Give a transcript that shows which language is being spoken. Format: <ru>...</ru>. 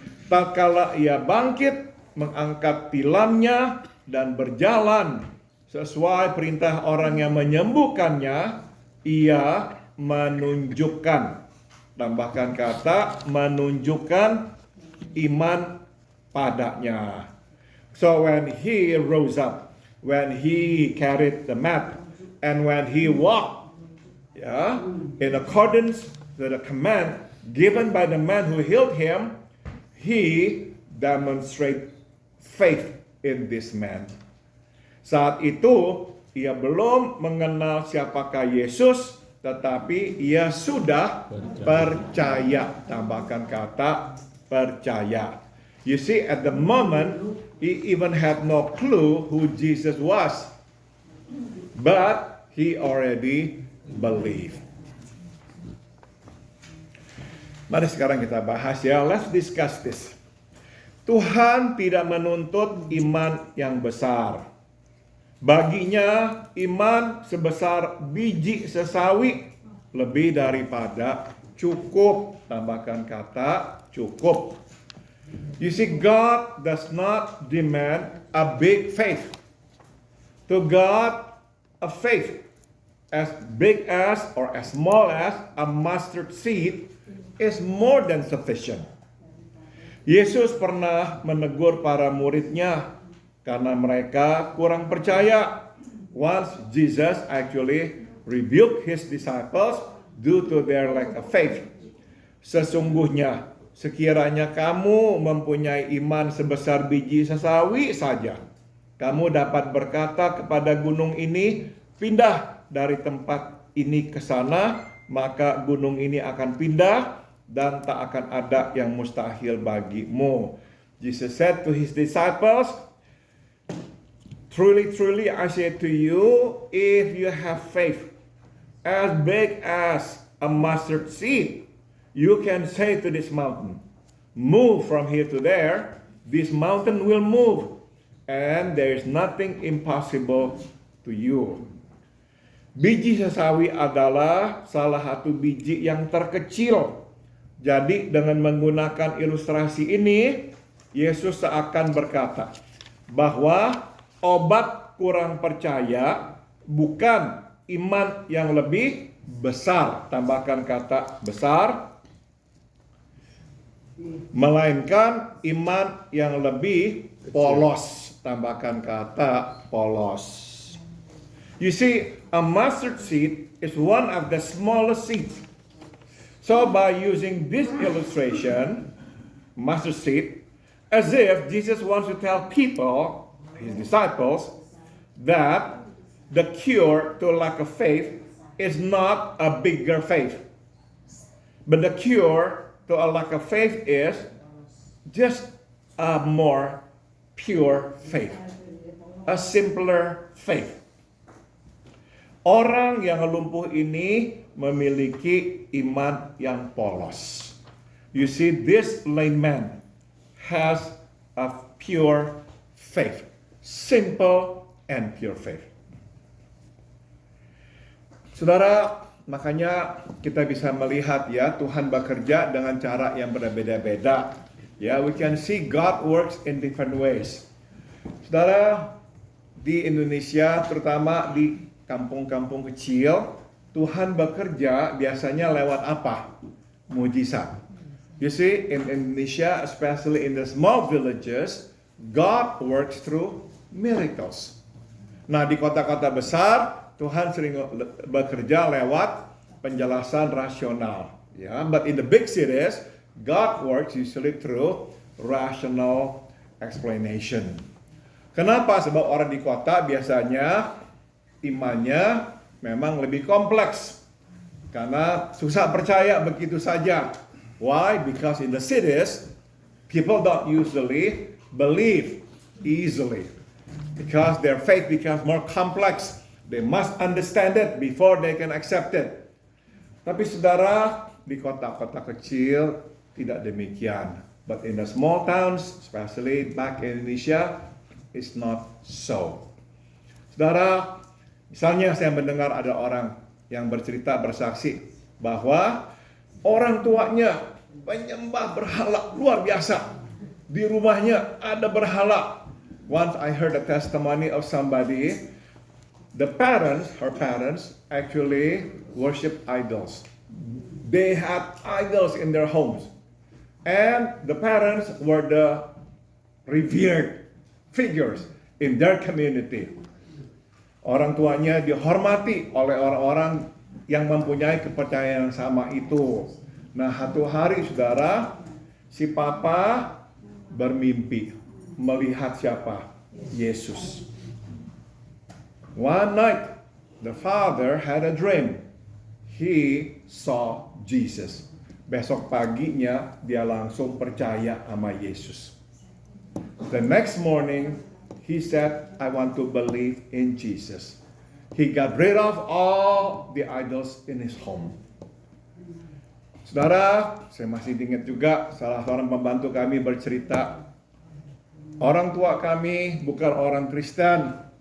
<id>Tatkala ia bangkit, mengangkat tilamnya, dan berjalan sesuai perintah orang yang menyembuhkannya, ia menunjukkan, tambahkan kata menunjukkan iman padanya.</id> <en>So when he rose up, when he carried the mat, and when he walked, in accordance to the command given by the man who healed him, he demonstrated faith in this man.</en> <id>Saat itu, ia belum mengenal siapakah Yesus, tetapi ia sudah percaya. Tambahkan kata percaya.</id> <en>You see, at the moment, he even had no clue who Jesus was. But he already believed.</en> <id>Mari sekarang kita bahas ya.</id> <en>Let's discuss this.</en> <id>Tuhan tidak menuntut iman yang besar. Baginya iman sebesar biji sesawi lebih daripada cukup. Tambahkan kata cukup.</id> <en>You see, God does not demand a big faith. To God, a faith as big as or as small as a mustard seed is more than sufficient.</en> <id>Yesus pernah menegur para muridnya karena mereka kurang percaya.</id> <en>Once Jesus actually rebuked his disciples due to their lack of faith.</en> <id>Sesungguhnya, sekiranya kamu mempunyai iman sebesar biji sesawi saja, kamu dapat berkata kepada gunung ini, pindah dari tempat ini ke sana, maka gunung ini akan pindah dan tak akan ada yang mustahil bagimu.</id> <en>Jesus said to his disciples, truly, truly, I say to you, if you have faith as big as a mustard seed, you can say to this mountain, move from here to there, this mountain will move, and there is nothing impossible to you.</en> <id>Biji sesawi adalah salah satu biji yang terkecil. Jadi dengan menggunakan ilustrasi ini, Yesus seakan berkata bahwa obat kurang percaya bukan iman yang lebih besar, tambahkan kata besar, melainkan iman yang lebih polos, tambahkan kata polos.</id> <en>You see, a mustard seed is one of the smallest seeds. So by using this illustration, mustard seed, as if Jesus wants to tell people, his disciples, that the cure to lack of faith is not a bigger faith. But the cure to a lack of faith is just a more pure faith. A simpler faith.</en> <id>Orang yang lumpuh ini memiliki iman yang polos.</id> <en>You see, this lame man has a pure faith. Simple and pure faith.</en> <id>Saudara, makanya kita bisa melihat ya, Tuhan bekerja dengan cara yang berbeda-beda.</id> <en>Ya, we can see God works in different ways.</en> <id>Saudara, di Indonesia, terutama di kampung-kampung kecil, Tuhan bekerja biasanya lewat apa? Mujizat.</id> <en>You see, in Indonesia, especially in the small villages, God works through miracles.</en> <id>Nah, di kota-kota besar, Tuhan sering bekerja lewat penjelasan rasional.</id> <en>Ya, but in the big cities, God works usually through rational explanation.</en> <id>Kenapa? Sebab orang di kota biasanya imannya memang lebih kompleks. Karena susah percaya begitu saja.</id> <en>Why? Because in the cities, people don't usually believe easily. Because their faith becomes more complex. They must understand it before they can accept it.</en> <id>Tapi saudara, di kota-kota kecil tidak demikian.</id> <en>But in the small towns, especially back in Indonesia, it's not so.</en> <id>Saudara, misalnya saya mendengar ada orang yang bercerita, bersaksi bahwa orang tuanya menyembah berhala luar biasa. Di rumahnya ada berhala.</id> <en>Once I heard a testimony of somebody, her parents actually worship idols. They had idols in their homes. And the parents were the revered figures in their community.</en> <id>Orang tuanya dihormati oleh orang-orang yang mempunyai kepercayaan yang sama itu. Nah, satu hari saudara, si papa bermimpi melihat siapa? Yesus.</id> <en>One night, the father had a dream. He saw Jesus. Besok paginya dia langsung percaya sama Yesus. The next morning, he said, I want to believe in Jesus. He got rid of all the idols in his home.</en> <id>Saudara, saya masih ingat juga salah seorang pembantu kami bercerita, orang tua kami bukan orang Kristen.</id>